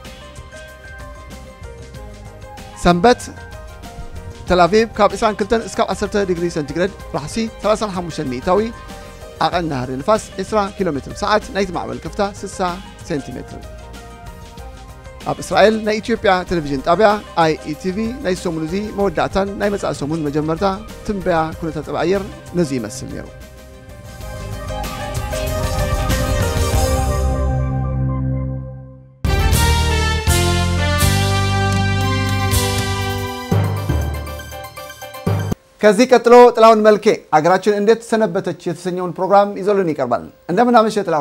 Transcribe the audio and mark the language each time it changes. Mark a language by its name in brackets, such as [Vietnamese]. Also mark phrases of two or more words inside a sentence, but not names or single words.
[Tigrinya] ሰንበት ተላቪቭ ካብ 22 እስካብ 10 ዲግሪ ሴንቲግሬድ ራሕሲ 35 ሚእታዊ ኣቐና ሃሪ ንፋስ 20 ኪሎ ሜትር ብሰዓት ናይቲ ማዕበል ከፍታ 60 ሴንቲሜትር ኣብ እስራኤል ናይ ኢትዮጵያ ቴሌቪዥን ጣብያ IETV ናይ ሰሙን እዚ መወዳእታን ናይ መጻኢ ሰሙን መጀመርታ ትንበያ ኩነታት ፀባይ ኣየር ነዚ ይመስል ነይሩ [Amharic] ከዚህ ቀጥሎ ጥላሁን መልኬ አገራችን እንዴት ሰነበተች የተሰኘውን ፕሮግራም ይዞልን ይቀርባል እንደምን አመሸ ጥላሁን